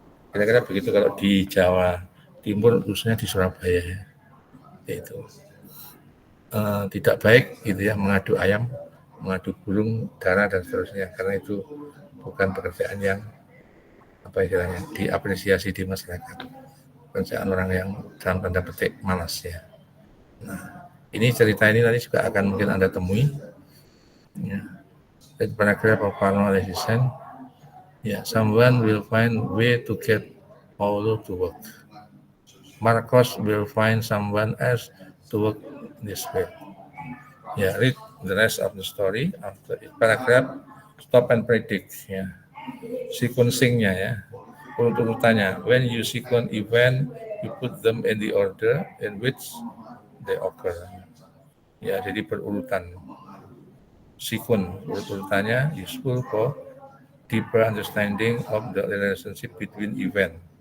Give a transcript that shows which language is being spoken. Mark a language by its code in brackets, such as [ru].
[id] Kira-kira begitu kalau di Jawa Timur, khususnya di Surabaya ya, itu tidak baik gitu ya mengadu ayam, mengadu burung dara dan seterusnya, karena itu bukan pekerjaan yang apa istilahnya diapresiasi di masyarakat, pekerjaan orang yang dalam tanda petik malas ya. Nah, ini cerita ini nanti juga akan mungkin Anda temui ya. Di [en] paragraph of analysis, ya, someone will find way to get Paulo to work. Marcos will find someone else to work this way. Yeah, read the rest of the story after each paragraph. Stop and predict. [id] Ya, sequencingnya ya, urutannya. [en] When you sequence event, you put them in the order in which they occur. [id] Ya, jadi berurutan. [en] Sequence urutannya useful for deeper understanding of the relationship between event.